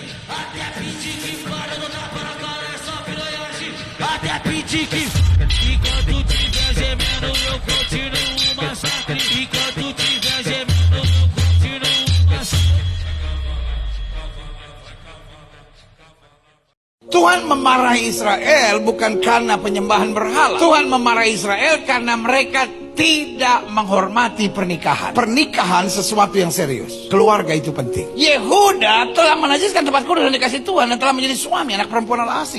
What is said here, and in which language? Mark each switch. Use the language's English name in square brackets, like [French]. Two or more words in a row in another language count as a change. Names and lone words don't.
[Portuguese] Até pedir que enquanto tiver gemendo eu continuo massacre. Enquanto tiver gemendo eu continuo massacre. [Indonesian] Tuhan memarahi Israel bukan karena penyembahan berhala. Tuhan memarahi Israel karena mereka tidak menghormati pernikahan. Pernikahan sesuatu yang serius. Keluarga itu penting. Yehuda telah menajiskan tempat kudus yang dikasih Tuhan dan telah menjadi suami anak perempuan Allah asing.